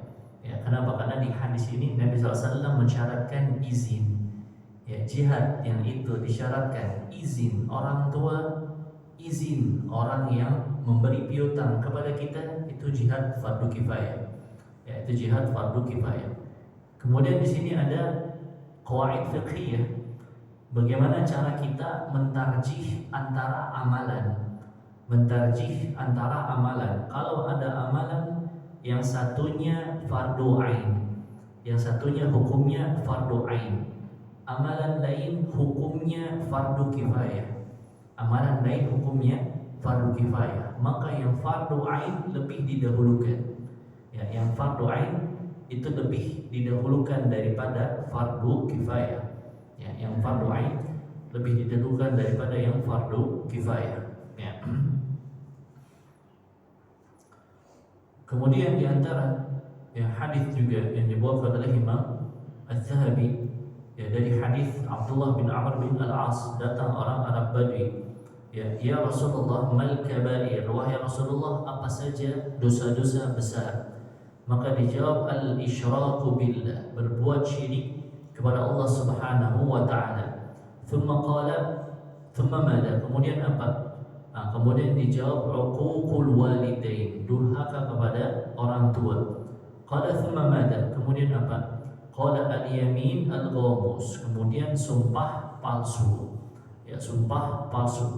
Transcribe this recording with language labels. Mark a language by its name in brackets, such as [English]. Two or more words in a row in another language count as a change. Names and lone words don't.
[Indonesian] Ya, kenapa? Karena di hadis ini Nabi SAW mensyaratkan izin. Ya, jihad yang itu disyaratkan izin orang tua, izin orang yang memberi piutang kepada kita, itu jihad fardu kifayah. Ya, itu jihad fardu kifayah. Kemudian di sini ada [Arabic] qawaid fiqhiyah. [Indonesian] Bagaimana cara kita mentarjih antara amalan mentarjih antara amalan. Kalau ada amalan yang satunya fardu ain, yang satunya hukumnya fardu ain, amalan lain hukumnya fardu kifayah, amalan lain hukumnya fardu kifayah, maka yang fardu ain lebih didahulukan. Ya, yang fardu ain itu lebih didahulukan daripada fardu kifayah. Ya, yang fardu ain lebih didahulukan daripada yang fardu kifayah. Ya. Kemudian di antara ya hadis juga yang dibawakan oleh Imam Az-Zahabi, ya, dari hadis Abdullah bin Amr bin Al-As, datang orang Arab Badui. [Arabic] Ya Rasulullah, mal kabair, [Indonesian] wahai Rasulullah, apa saja dosa-dosa besar? Maka dijawab, [Arabic] al-isyraku billah, [Indonesian] berbuat syirik kepada Allah [Arabic] Subhanahu wa taala. Thumma qala, thumma mada? [Indonesian] Kemudian apa? Kemudian dijawab, [Arabic] uququl walidain, [Indonesian] durhaka kepada orang tua. [Arabic] Qala thumma mada? [Indonesian] Kemudian apa? [Arabic] Qala al-yamin al-ghamus, [Indonesian] kemudian sumpah palsu. Ya, sumpah palsu.